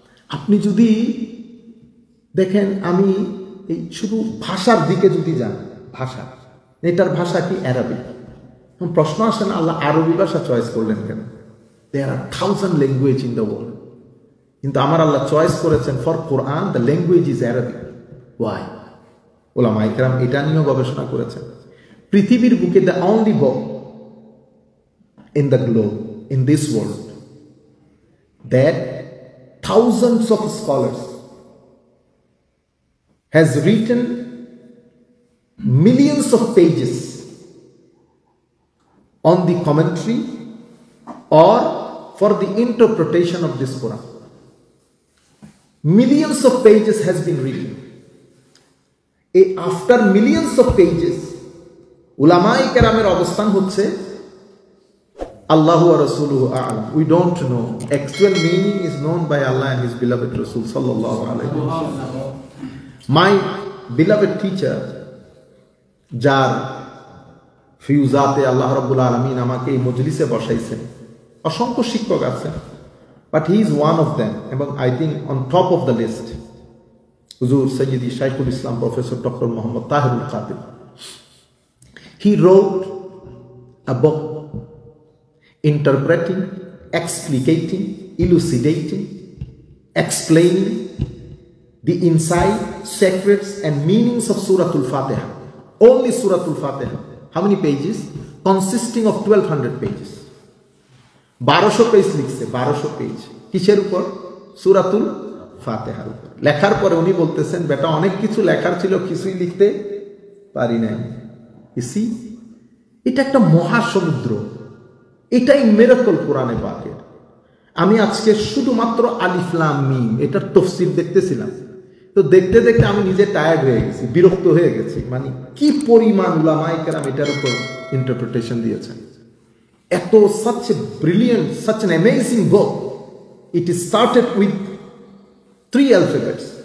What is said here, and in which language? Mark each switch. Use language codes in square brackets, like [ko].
[bn] আপনি যদি দেখেন, আমি এই শুধু ভাষার দিকে যদি যান, ভাষা, এটার ভাষা কি অ্যারাবিক। প্রশ্ন আসে না, আল্লাহ আরবি ভাষা চয়েস করলেন কেন? [en] there are 1000 language in the world, [bn] কিন্তু আমার আল্লাহ চয়েস করেছেন [en] For Quran the language is Arabic. Why? [bn] ওলামায়ে কেরাম এটা নিয়েও গবেষণা করেছেন। পৃথিবীর বুকে [en] The only book in the globe, in this world, that thousands of scholars has written millions of pages on the commentary or for the interpretation of this Quran. Millions of pages has been written. After millions of pages, [bn] ulama-e keramer obosthan hocche [ar] Allahu wa Rasuluhu a'lam. [en] We don't know. Actual meaning is known by Allah and His beloved Rasul sallallahu alaihi wasallam. My beloved teacher, [bn] যার ফিউজাতে আল্লাহ রাব্বুল আলামিন আমাকে এই মজলিসে বসাইছেন, অসংখ্য শিক্ষক আছেন, [en] but he is one of them, [bn] এবং [en] I think on top of the list, [bn] হুজুর সৈয়দি শাইখুল ইসলাম professor doctor Mohammad Tahirul Quader. [en] He wrote a book interpreting, explicating, elucidating, explaining the inside, secrets and meanings of Suratul Fatiha. Only Suratul Fatiha. How many pages? Consisting of 1200 pages. [bn] 1200 page লিখছে, 1200 page. কিসের উপর? সূরাতুল ফাতিহার উপর। লেখার পরে উনি বলতেছেন, বেটা অনেক কিছু লেখার ছিল, কিছুই লিখতে পারি নাই। ইসি, এটা একটা মহাসমুদ্র, এটাই মিরাকল কোরআনে পাকের। আমি আজকে শুধুমাত্র আলিফ লাম মিম এটার তাফসীর দেখতেছিলাম, তো দেখতে দেখতে আমি নিজে টায়ার্ড হয়ে গেছি, বিরক্ত হয়ে গেছি। মানে কি পরিমাণ উলামায়ে কেরাম এটার উপর ইন্টারপ্রিটেশন দিয়েছেন। [en] এত such a brilliant, such an amazing book. It is started with 3 alphabets.